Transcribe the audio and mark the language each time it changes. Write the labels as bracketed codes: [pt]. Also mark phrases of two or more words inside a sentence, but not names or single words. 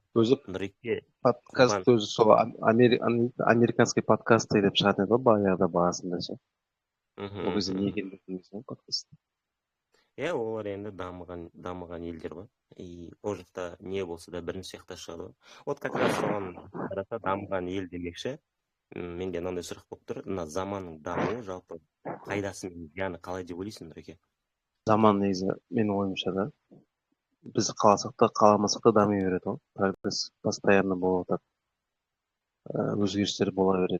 [kk] Өзі подкаст өзі сол [ru] американский подкасты [kk] деп шығатын еді ғой баяғыда бағасында ше. Ол кезде не екенін білмейсің ғой подкаст. Олар енді дамыған елдер ғой. И ол жақта не болса да бірінші жақта шығады ғой. [ru] Вот как раз [kk] соған қараса дамыған ел демекші. Менде мынандай сұрақ болып тұр. Мына заманның дамуы жалпы пайдасы мен зияны қалай деп ойлайсың, Нұреке? Заман негізі менің ойымша да біз қаласақ та қаламасақ та дами береді ғой. [ru] Прогресс постоянно [kk] болып жатады. Өзгерістер бола береді.